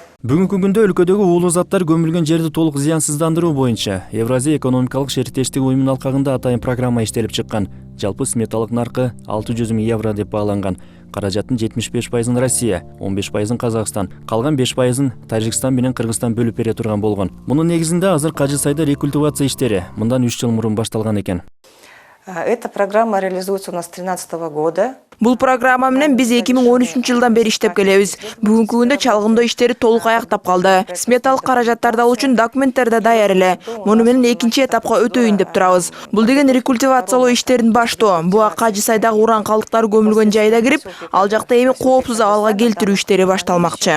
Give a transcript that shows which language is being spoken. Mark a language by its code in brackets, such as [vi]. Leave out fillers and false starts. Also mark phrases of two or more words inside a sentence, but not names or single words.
[ky] Бүгүнкү күндө өлкөдөгү уулуу заттар көмүлгөн жерди толук зыянсыздандыруу боюнча Евразия экономикалык шериктештиги уюмунун алкагында атайын программа иштелип чыккан. Жалпы сметалык наркы 600 000 евро деп бааланган. Каражаттын 75%-ын Россия, 15%-ын Казакстан, калган 5%-ын Тажикстан менен Кыргызстан бөлүп бере турган болгон. Мунун негизинде азыр Кажы сайда рекультивация иштери мындан 3 жыл мурун башталган экен. [ru] Эта программа реализуется у нас с 2013 года. [ky] Бул программа менен биз 2013-жылдан бери иштеп келебиз. Бүгүнкү күндө чалгындоо иштери толук аяктап калды. Сметалык каражаттарды алуу үчүн документтер да даяр эле. Муну менен экинчи этапка өтөйүн деп турабыз. Бул деген рекультивациялоо иштерин баштоо. Буга Кажы сайдагы уран калдыктары көмүлгөн жайда кирип, ал жакта эми коопсуз абалга келтирүү иштери башталмакчы.